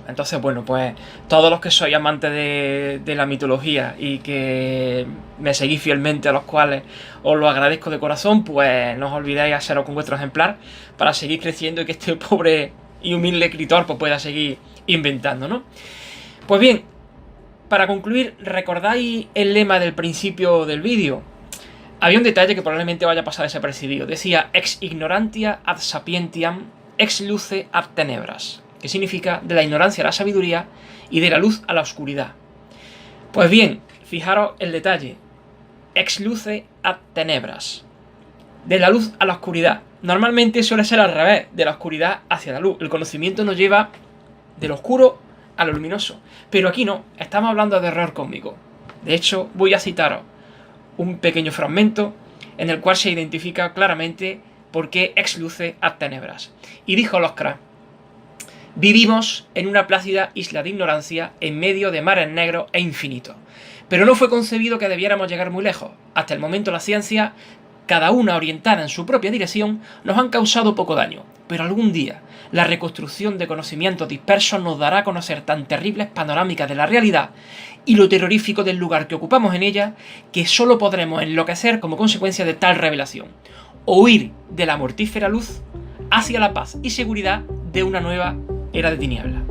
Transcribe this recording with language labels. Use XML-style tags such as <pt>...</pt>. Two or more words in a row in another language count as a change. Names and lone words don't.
<es>Entonces, bueno, pues todos los que sois amantes de la mitología y que me seguís fielmente, a los cuales os lo agradezco de corazón, pues no os olvidéis haceros con vuestro ejemplar para seguir creciendo y que este pobre y humilde escritor pues pueda seguir inventando, ¿no? Pues bien, para concluir, ¿recordáis el lema del principio del vídeo? Había un detalle que probablemente vaya a pasar desapercibido.</es> <la>Decía ex ignorantia ad sapientiam, ex luce ad tenebras,</la> <es>que significa de la ignorancia a la sabiduría y de la luz a la oscuridad. Pues bien, fijaros el detalle.</es> <la>Ex luce ad tenebras,</la> <es>de la luz a la oscuridad. Normalmente suele ser al revés, de la oscuridad hacia la luz. El conocimiento nos lleva del oscuro a lo luminoso. Pero aquí no, estamos hablando de error cósmico. De hecho, voy a citaros un pequeño fragmento en el cual se identifica claramente por qué</es> <la>ex luce ad tenebras.</la> <es>Y dijo Lovecraft: vivimos en una plácida isla de ignorancia en medio de mares negros e infinitos. Pero no fue concebido que debiéramos llegar muy lejos. Hasta el momento la ciencia, cada una orientada en su propia dirección, nos han causado poco daño. Pero algún día, la reconstrucción de conocimientos dispersos nos dará a conocer tan terribles panorámicas de la realidad y lo terrorífico del lugar que ocupamos en ella, que solo podremos enloquecer como consecuencia de tal revelación, o huir de la mortífera luz hacia la paz y seguridad de una nueva era de tinieblas.</es>